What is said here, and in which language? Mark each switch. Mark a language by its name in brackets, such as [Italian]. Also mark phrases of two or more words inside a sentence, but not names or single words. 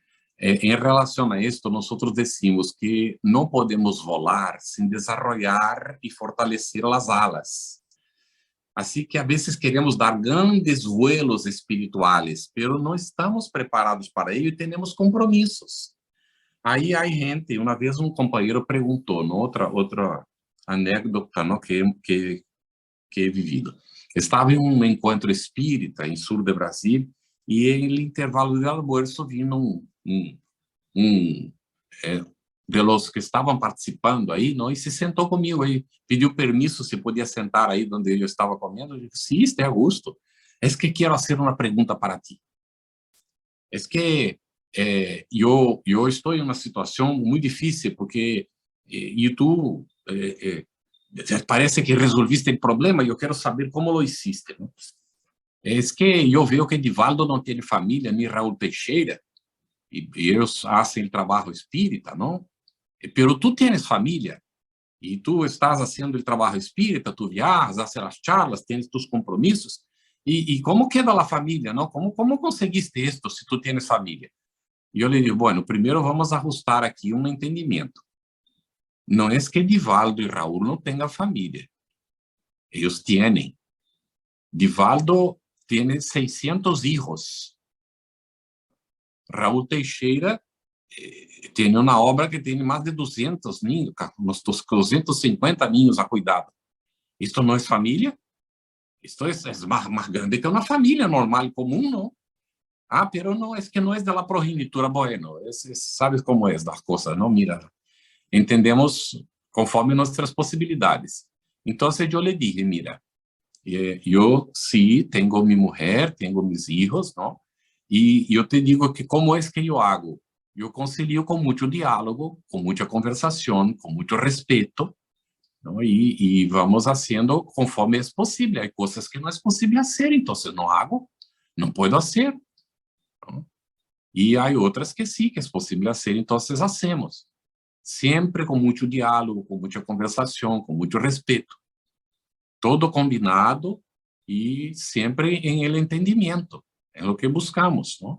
[Spanish] En relación a esto, nosotros decimos que no podemos volar sin desarrollar y fortalecer las alas. Así que a veces queremos dar grandes vuelos espirituales, pero no estamos preparados para ello y tenemos compromisos. [Portuguese] Aí há gente, uma vez um companheiro perguntou, outra anécdota, não, que [Spanish] he vivido. [Portuguese] Estava em um encontro espírita em sul de Brasil e em intervalo de almoço [Spanish] vino de los [Portuguese] que estavam participando aí, não, e se sentou comigo aí, pediu permisso se podia sentar aí onde eu estava comendo. Eu disse, sim, está [Spanish] a gusto. [Portuguese] É que quero fazer uma pergunta para ti. É que eu estou em uma situação muito difícil porque e tu parece que resolviste o problema e eu quero saber como [Spanish] lo hiciste, [Portuguese] ¿no? É que eu vejo que Divaldo não tem família, nem Raul Teixeira, e eles fazem o trabalho espírita, não? Pero tu tens família e tu estás fazendo o trabalho espírita, tu viajas, haces as charlas, tens tus compromissos, e como queda a família, não? Como conseguiste isto se tu tens família? E eu lhe digo, bueno, primeiro vamos ajustar aqui um entendimento. Não é que Divaldo e Raul não tenham família. Eles têm. Divaldo tem 600 filhos. Raul Teixeira tem uma obra que tem mais de 200 ninhos, uns 250 ninhos a cuidado. Isto não é família? Isto é mais grande que uma família normal e comum, não? [Spanish] Ah, pero no, es que no es de la progenitura, bueno, sabes cómo es las cosas, ¿no? Mira, entendemos conforme nuestras posibilidades. Entonces yo le dije, mira, yo sí tengo mi mujer, tengo mis hijos, ¿no? Y yo te digo que cómo es que yo hago. Yo concilio con mucho diálogo, con mucha conversación, con mucho respeto, ¿no? Y vamos haciendo conforme es posible. Hay cosas que no es posible hacer, entonces no hago, no puedo hacer. [Portuguese] E há outras que sim, que é possível fazer, então nós hacemos. Sempre com muito diálogo, com muita conversação, com muito respeito. Todo combinado e sempre em el entendimento. É o que buscamos, não?